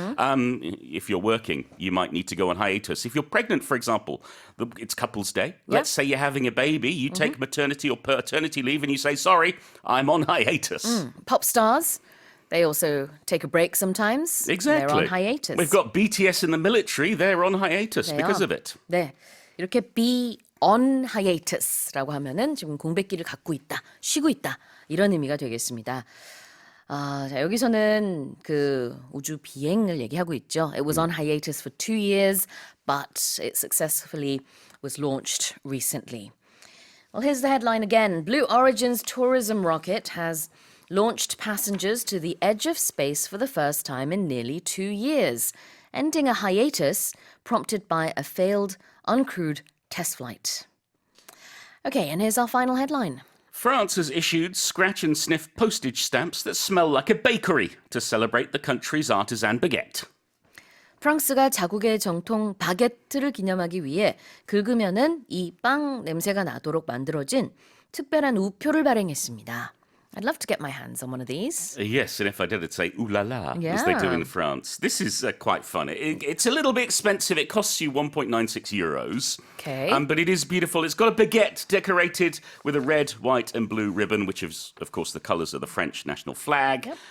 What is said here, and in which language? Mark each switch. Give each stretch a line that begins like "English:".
English: If you're working, you might need to go on hiatus. If you're pregnant, for example, it's Couples Day. Let's say you're having a baby, you take maternity or paternity leave and you say, sorry, I'm on hiatus. Pop stars, they also take a break sometimes. Exactly. They're on hiatus. We've got BTS in the military, they're on hiatus They because are. of it.
Korean: 네, 이렇게
English: be on hiatus
Korean: 라고 하면은 지금 공백기를 갖고 있다, 쉬고 있다 이런 의미가 되겠습니다. 자, 여기서는 그 우주 비행을 얘기하고 있죠.
English: It was on hiatus for 2 years, but it successfully was launched recently. Well, here's the headline again. Blue Origin's tourism rocket has launched passengers to the edge of space for the first time in nearly 2 years, ending a hiatus prompted by a failed uncrewed test flight. Okay, and here's our final headline. France has issued scratch and sniff postage stamps that smell like a bakery to celebrate the country's artisan baguette.
Korean: 프랑스가 자국의 정통 바게트를 기념하기 위해 긁으면은 이 빵 냄새가 나도록 만들어진 특별한 우표를 발행했습니다.
English: I'd love to get my hands on one of these. Yes, and if I did, I'd say ooh la la, as they do Yeah. in France. This is quite fun. It's a little bit expensive. It costs you 1.96 euros. Okay. But it is beautiful. It's got a baguette decorated with a red, white, and blue ribbon, which is, of course, the colours of the French national flag.